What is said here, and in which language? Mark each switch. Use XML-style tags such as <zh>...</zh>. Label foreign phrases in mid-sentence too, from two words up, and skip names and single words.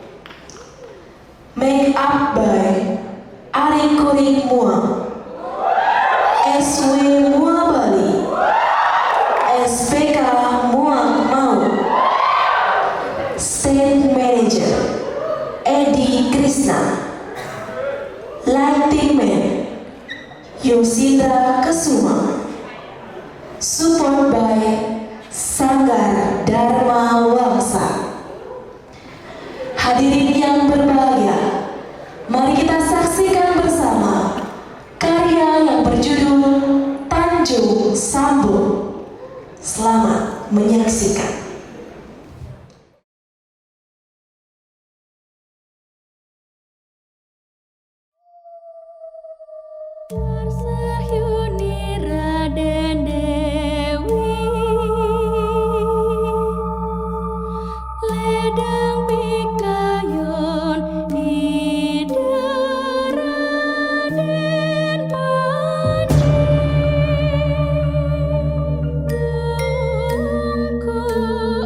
<en>Make up by Ari Kuring Mua, SW Mua Bali, SPK Mua Mau. Stage Manager Edi Krishna. Lighting Man Yosindra Kesuma. Support by Sanggar Dharma Wangsa.</en> <id>Hadirin yang berbahagia, mari kita saksikan bersama karya yang berjudul Tanjung Sambung. Selamat menyaksikan.</id> <ban>Tersahyuni Raden Dewi, ledang pikayon ida Raden Panji, tungku</ban>